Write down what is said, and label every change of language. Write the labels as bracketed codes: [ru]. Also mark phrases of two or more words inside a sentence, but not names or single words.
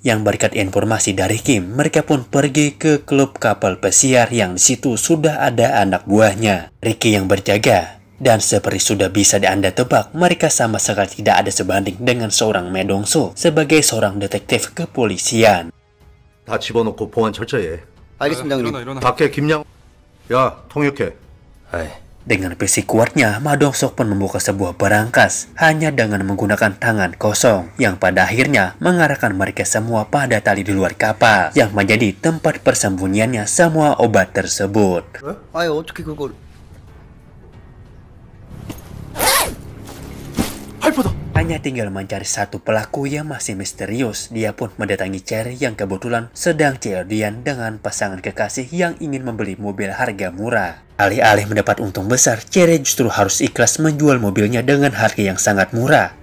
[id] Yang berkat informasi dari Kim, mereka pun pergi ke klub kapal pesiar yang di situ sudah ada anak buahnya, Riki, yang berjaga. Dan seperti sudah bisa Anda tebak, mereka sama sekali tidak ada sebanding dengan seorang Ma Dong-suk sebagai seorang detektif kepolisian. [ko] 다 집어넣고 보안 철저히 해. 알겠습니다, 형님. 밖에 김양, 야 통역해. 아이, [id] Dengan fisik kuatnya, Ma Dong-seok pun membuka sebuah berangkas hanya dengan menggunakan tangan kosong yang pada akhirnya mengarahkan mereka semua pada tali di luar kapal yang menjadi tempat persembunyiannya semua obat tersebut. [ko] 아예 어떻게 그걸... 할퍼다. [id] Hanya tinggal mencari satu pelaku yang masih misterius. Dia pun mendatangi Cherry yang kebetulan sedang COD-an dengan pasangan kekasih yang ingin membeli mobil harga murah. Alih-alih mendapat untung besar, Cherry justru harus ikhlas menjual mobilnya dengan harga yang sangat murah.